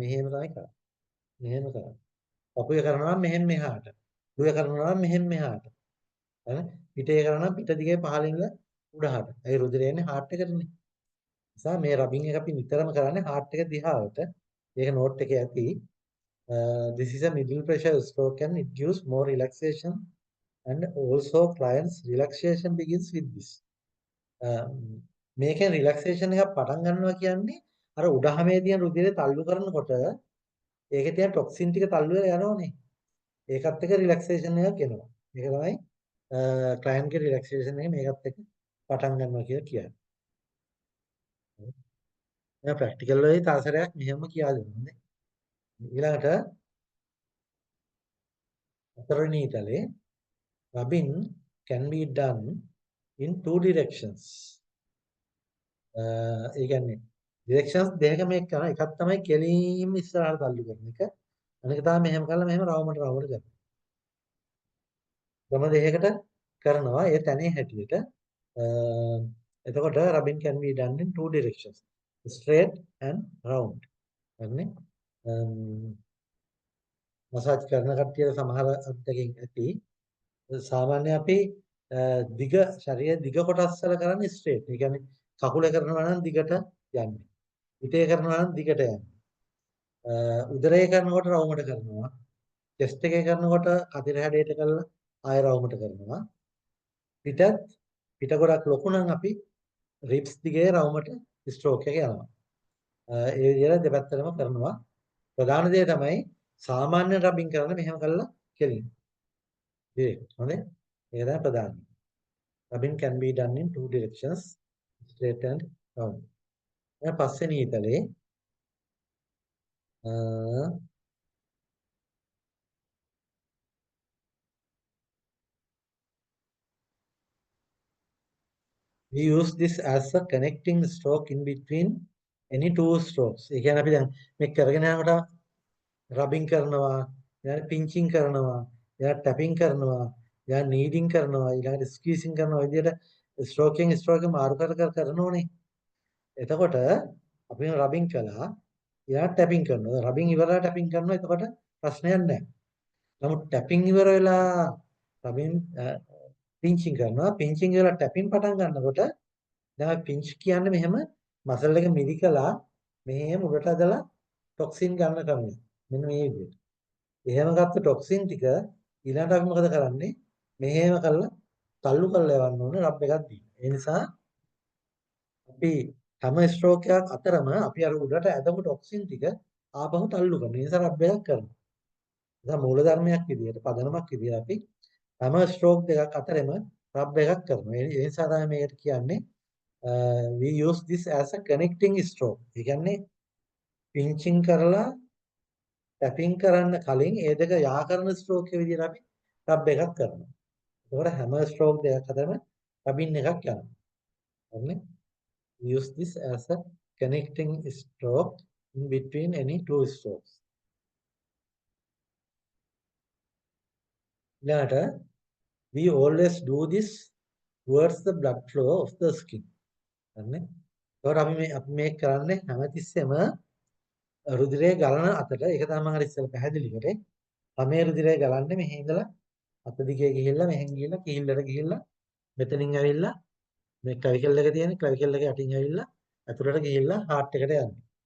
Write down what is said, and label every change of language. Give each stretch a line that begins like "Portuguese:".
Sinhala: මෙහෙම තමයි කරන්නේ. මෙහෙම කරන්නේ. පපුවේ කරනවා නම් මෙහෙන් මෙහාට. දුවේ කරනවා නම් මෙහෙන් මෙහාට. හරි? පිටේ කරනවා නම් පිට දිගේ පහළින්ම උඩහට. ඒ රුධිරය එන්නේ හાર્ට් එකටනේ. නිසා මේ රබින් එක අපි නිතරම කරන්නේ හાર્ට් එක දිහාවට. ඒක නෝට් එකේ ඇති.
English: This is a middle pressure stroke and it gives more relaxation and also clients relaxation begins with this.
Sinhala: මේකෙන් රිලැක්සේෂන් එකක් පටන් ගන්නවා කියන්නේ අර උඩහමේ තියෙන රුධිරය තල්ලු කරනකොට ඒකේ තියෙන ටොක්සින් ටික තල්ලු වෙලා යනවනේ. ඒකත් එක්ක රිලැක්සේෂන් එකක් එනවා. මේක තමයි ක්ලයන්ට්ගේ රිලැක්සේෂන් එක මේකත් එක්ක පටන් ගන්නවා කියලා කියන්නේ. මම ප්‍රැක්ටිකල් වලදී තාසරයක් මෙහෙම කියලා දෙනවා. ඊළඟට හතරවෙනි ඊතලේ
English: rubbing can be done in two directions.
Sinhala: ඒ කියන්නේ ඩිරෙක්ෂන්ස් දෙකක මේක කරන එකක් තමයි කෙලින්ම ඉස්සරහට තල්ලු කරන එක. අනික තමයි මෙහෙම කරලා මෙහෙම රවුමට කරනවා. ක්‍රම දෙකකට කරනවා ඒ තැනේ හැටියට. එතකොට
English: rubbing can be done in two directions. Straight and round.
Sinhala: හරිනේ. මසාජ් කරන කට්ටියට සමහර අත්දැකීම් ඇති. සාමාන්‍ය අපි දිග ශරීරයේ දිග කොටස් වල කරන්නේ ස්ට්‍රේට්. ඒ කියන්නේ කකුලේ කරනවා නම් දිගට යන්නේ. පිටේ කරනවා නම් දිගට යන්නේ. උදරයේ කරනකොට රවුමට කරනවා. චෙස්ට් එකේ කරනකොට කතිර හැඩයට කරලා ආය රවුමට කරනවා. පිට ගොඩක් ලොකු නම් අපි රිබ්ස් දිගේ රවුමට ස්ට්‍රෝක් එක යනවා. ඒ විදිහට දෙපැත්තටම කරනවා. ප්‍රධාන දේ තමයි සාමාන්‍ය රබින් කරන මෙහෙම කරලා කෙලින්. හොඳේ. ඒක තමයි ප්‍රධාන.
English: Rubbing can be done in two directions, straight and round.
Sinhala: දැන් පස්වෙනි ඊතලේ
English: we use this as a connecting stroke in between any two strokes.
Sinhala: ඒ කියන්නේ අපි දැන් මේ කරගෙන යනකොට රබින් කරනවා, ඊළඟ පින්චින් කරනවා, ඊළඟ ටැපින් කරනවා, ඊළඟ නීඩින් කරනවා, ඊළඟ ස්ක්වීසින් කරනවා. ඔය විදිහට ස්ට්‍රෝක් මාරු කර කරනෝනේ. එතකොට අපි රබින් කළා, ඊළඟ ටැපින් කරනවා. රබින් ඉවරලා ටැපින් කරනවා. එතකොට ප්‍රශ්නයක් නැහැ. නමුත් ටැපින් ඉවර වෙලා රබින් පින්චින් කරනවා. පින්චින් ඉවරලා ටැපින් පටන් ගන්නකොට දැන් පින්ච් කියන්නේ මෙහෙම මසල් එක මිරිකලා මෙහෙම උඩට ඇදලා ටොක්සින් ගන්න ක්‍රමය. මෙන්න මේ විදිහට. එහෙම ගත්ත ටොක්සින් ටික ඊළඟට අපි මොකද කරන්නේ? මෙහෙම කරලා තල්ලු කරලා යවන්න ඕනේ රබ් එකක් දීලා. ඒ නිසා අපි හැම ස්ට්‍රෝක් එකක් අතරම අපි අර උඩට ඇදපු ටොක්සින් ටික ආපහු තල්ලු කරනවා. ඒ නිසා රබ් එකක් කරනවා. ඒක මූල ධර්මයක් විදිහට පදනමක් විදිහට අපි හැම ස්ට්‍රෝක් දෙකක් අතරෙම රබ් එකක් කරනවා. ඒ නිසා තමයි මේකට කියන්නේ
English: we use this as a connecting stroke.
Sinhala: ඒ කියන්නේ පින්චින් කරලා ටැපින් කරන්න කලින් ඒ දෙක යා කරන ස්ට්‍රෝක් එක විදිහට අපි රබ් එකක් කරනවා. ඒකට හැම ස්ට්‍රෝක් දෙකක් අතරම රබින් එකක් යනවා. හරිනේ?
English: Use this as a connecting stroke in between any two strokes.
Sinhala: ඊළඟට
English: we always do this towards the blood flow of the skin.
Sinhala: හරිනේ? ඒකට අපි මේ කරන්නේ හැමතිස්සෙම රුධිරය ගලන අතට ඒක තමයි මම අර ඉස්සෙල්ලා පැහැදිලි කරේ. මේ රුධිරය ගලන්නේ මෙහි ඉඳලා අත දිගේ ගිහිල්ලා මෙහෙන් ගිහිල්ලා කිහිල්ලට ගිහිල්ලා මෙතනින් ඇවිල්ලා මේ ක්ලවිකල් එක තියෙන ක්ලවිකල් එක යටින් ඇවිල්ලා අතුරට ගිහිල්ලා හાર્ට් එකට යන්නේ.